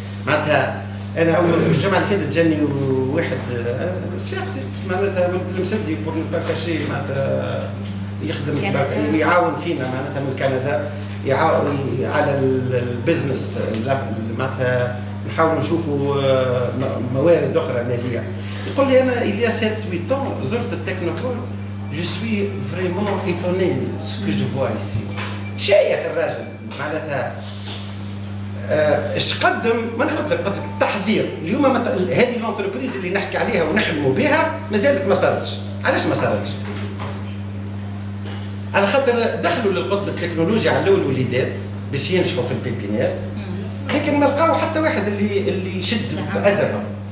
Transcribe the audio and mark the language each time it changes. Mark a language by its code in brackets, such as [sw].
[ar] معناتها انا اول الجمعه اللي فاتت جاني واحد صفاقسي معناتها ولد المسدي بور نباكاشي، معناتها يخدم يعاون فينا معناتها من كندا، يعاون على البزنس معناتها نحاول نشوفوا موارد اخرى ماليه. يقول لي انا [fr] il y a 7-8 ans [ar] زرت التكنوبول، [fr] je suis vraiment étonné de ce que je vois ici. [ar] شايخ الراجل معناتها ايش قدم، ما نقدر قدر التحضير اليوم هذه الانتربريز اللي نحكي عليها ونحلموا بها مازالت ما صارتش. علاش ما صارتش؟ على خاطر دخلوا للقطب التكنولوجي على الاول وليدات باش ينجحوا في البيبينير، لكن ما لقاو حتى واحد اللي يشد بأزرة.